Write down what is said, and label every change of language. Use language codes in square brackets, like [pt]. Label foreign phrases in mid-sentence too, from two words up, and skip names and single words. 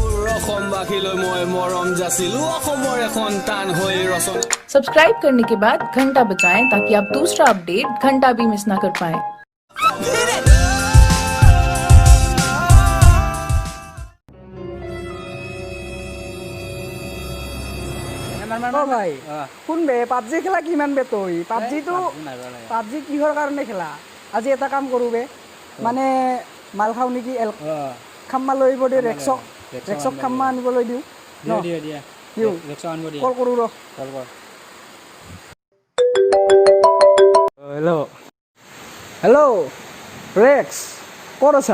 [as] অসমবাসীলৈ মই মৰম যাচিলো অসমৰ এখন টান হৈ ৰচনা [hi] सब्सक्राइब करने के बाद घंटा बजाएं ताकि आप दूसरा अपडेट घंटा भी मिस ना कर पाएं। [as] ভাই শুন বে পাবজি খেলা কিমান বে তই পাবজি কিহৰ কাৰণে খেলা আজি এটা কাম কৰো বে মানে মাল খাও নেকি খাম্মা লৈ আহিব দিওঁ ৰেক্সক খাম্মা আনিবলৈ দিওঁ কল কৰোঁ ৰ হেল্ল' ৰেক্স ক'ত আছা